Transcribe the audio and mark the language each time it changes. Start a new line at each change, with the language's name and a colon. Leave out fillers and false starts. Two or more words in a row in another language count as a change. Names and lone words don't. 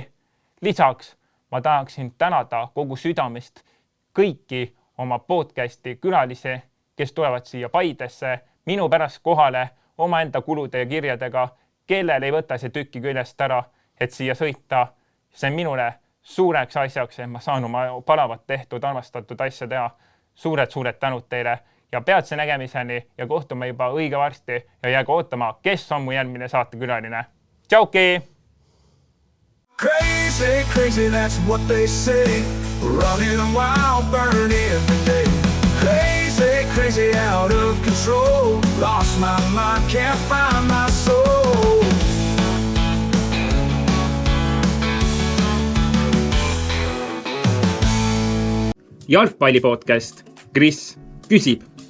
Estonian: Lisaks ma tahaksin tänada kogu südamest kõiki oma podcasti külalisi, kes tulevad siia Paidesse minu pärast kohale omaenda kulude ja kirjadega, kellel ei võta see tükki küljest ära, et siia sõita. See on minule suureks asjaks, et ma saan oma palavat tehtud, armastatud asja teha. Suured tänud teile ja peatse nägemiseni ja kohtume juba õige varsti ja jäägu ootama, kes on mu järgmine saatekülaline. Tšauki!
English: Crazy, crazy, that's what they say. Running wild, burning every day. Crazy, crazy, out of control. Lost my mind, can't find my soul.
Estonian: Jalgpallipodcast Kris küsib.